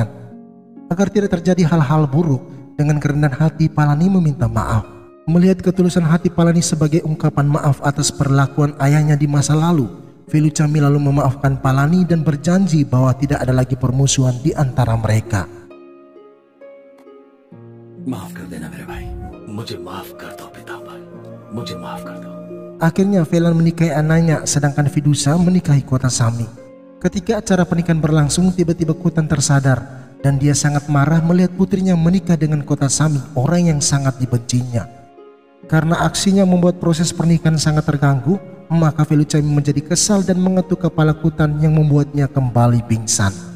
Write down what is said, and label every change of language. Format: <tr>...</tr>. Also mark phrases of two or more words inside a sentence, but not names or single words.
<id>Agar tidak terjadi hal-hal buruk, dengan kerendahan hati Palani meminta maaf. Melihat ketulusan hati Palani sebagai ungkapan maaf atas perlakuan ayahnya di masa lalu, Velucami lalu memaafkan Palani dan berjanji bahwa tidak ada lagi permusuhan di antara mereka.</id> <hi>माफ कर देना मेरे भाई, मुझे माफ कर दो पिता भाई, मुझे माफ कर दो.</hi> <id>Akhirnya Velan menikahi anaknya sedangkan Fiducia menikahi Kota Sami. Ketika acara pernikahan berlangsung, tiba-tiba Kutan tersadar dan dia sangat marah melihat putrinya menikah dengan Kota Sami, orang yang sangat dibencinya. Karena aksinya membuat proses pernikahan sangat terganggu, maka Velucami menjadi kesal dan mengetuk kepala Kutan yang membuatnya kembali pingsan.</id>